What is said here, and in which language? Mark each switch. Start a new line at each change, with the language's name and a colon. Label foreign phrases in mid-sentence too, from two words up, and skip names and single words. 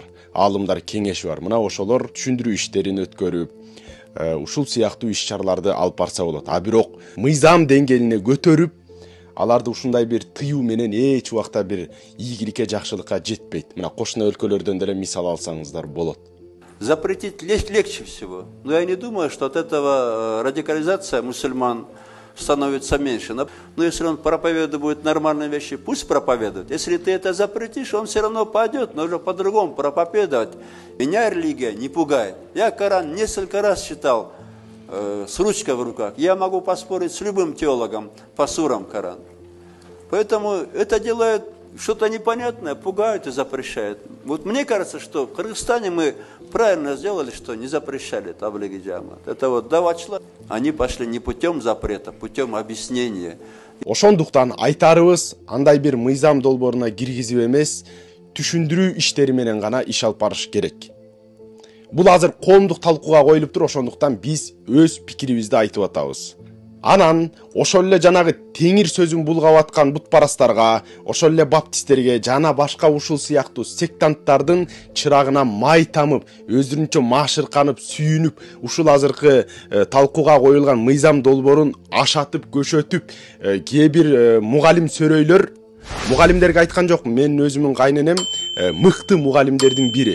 Kyrgyz: Аалымдар кеңеши бар. Мына ошолор түшүндүрүү иштерин өткөрүп, ушул сыяктуу иш-чараларды алып барса болот. Бирок мыйзам деңгээлине көтөрүп, аларды ушундай бир тыюу менен эч убакта бир ийгиликке, жакшылыкка жетпейт. Мына кошуна өлкөлөрдөн деле мисал алсаңыздар болот.
Russian: Запретить легче всего. Но я не думаю, что от этого радикализация мусульман становится меньше. Но если он проповедует будет нормальные вещи, пусть проповедует. Если ты это запретишь, он все равно пойдет, но уже по-другому проповедовать. Меня религия не пугает. Я Коран несколько раз читал с ручкой в руках. Я могу поспорить с любым теологом по сурам Корана. Поэтому это делает что-то непонятное, пугают и запрещают. Вот мне кажется, что в Кыргызстане мы правильно сделали, что не запрещали таблиги джамат. Это вот давачлар, они пошли не путем запрета, путем объяснения.
Kyrgyz: Ошондуктан айтарыбыз андай бир мыйзам долбооруна киргизип эмес, түшүндүрүү иштери менен гана иш алып барыш керек. Бул азыр коомдук талкууга коюлуптур, ошондуктан биз өз пикирибизди айтып атабыз. Анан ошол эле жанагы теңир сөзүн булгап аткан бутпарастарга, ошол эле баптисттерге жана башка ушул сыяктуу сектанттардын чырагына май тамып, өздөрүнчө маашырканып, сүйүнүп, ушул азыркы талкууга коюлган мыйзам долбоорун ашатып, көшөтүп, кээ бир мугалим сөрөйлөр, мугалимдерге айткан жокмун, мен өзүмүн кайненем мыкты мугалимдердин бири.